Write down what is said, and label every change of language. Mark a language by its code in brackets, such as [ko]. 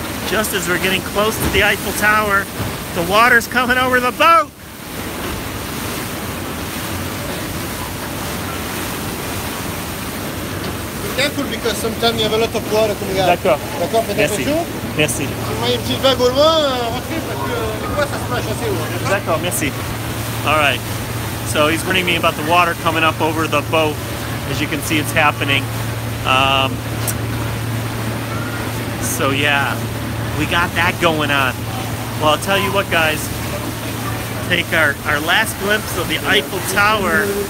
[en] Just as we're getting close to the Eiffel Tower, the water's coming over the boat. Be careful because sometimes you have a lot of water coming out. [fr] D'accord. D'accord, faites Merci. attention. Merci. Si vous voyez une petite vague au loin, rentrez parce que des fois ça splash assez haut. D'accord, merci. [en] All right. So he's warning me about the water coming up over the boat. As you can see, it's happening. So yeah, we got that going on. Well, I'll tell you what, guys. Take our last glimpse of the Eiffel Tower.